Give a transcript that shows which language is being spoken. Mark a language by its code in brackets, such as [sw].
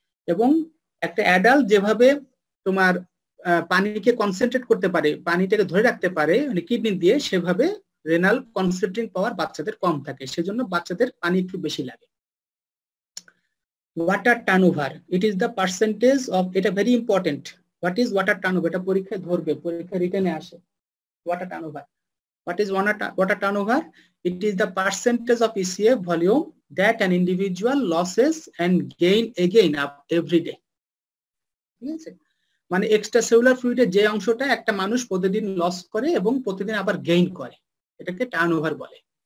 [bn] এবং একটা অ্যাডাল্ট যেভাবে তোমার পানিকে কনসেন্ট্রেট করতে পারে, পানিটাকে ধরে রাখতে পারে মানে কিডনি দিয়ে, সেভাবে রেনাল কনসেন্ট্রেটিং পাওয়ার বাচ্চাদের কম থাকে, সেজন্য বাচ্চাদের পানি একটু বেশি লাগে। [en] Water turnover, it is the percentage of, এটা very important. What is water turnover? [bn] এটা পরীক্ষায় ধরবে, পরীক্ষায় রিটেনে আসে। [en] Water turnover, what is water turnover? It is the percentage of ECF volume that an individual losses and gain again up every day. [bn] ঠিক আছে, মানে extra cellular ফ্লুইডের যে অংশটা একটা মানুষ প্রতিদিন লস করে এবং প্রতিদিন আবার গেইন করে, এটাকে টার্নওভার বলে।